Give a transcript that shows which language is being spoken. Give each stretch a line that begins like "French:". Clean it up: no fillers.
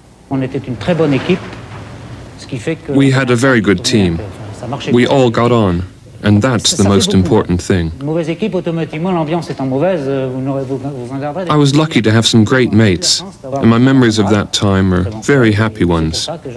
French: On était une très bonne équipe, ce qui fait que
English: We had a very good team. We all got on, and that's the most important thing.
French: Une mauvaise équipe, automatiquement, l'ambiance étant mauvaise, vous en garderez.
English: I was lucky to have some great mates, and my memories of that time are very happy ones.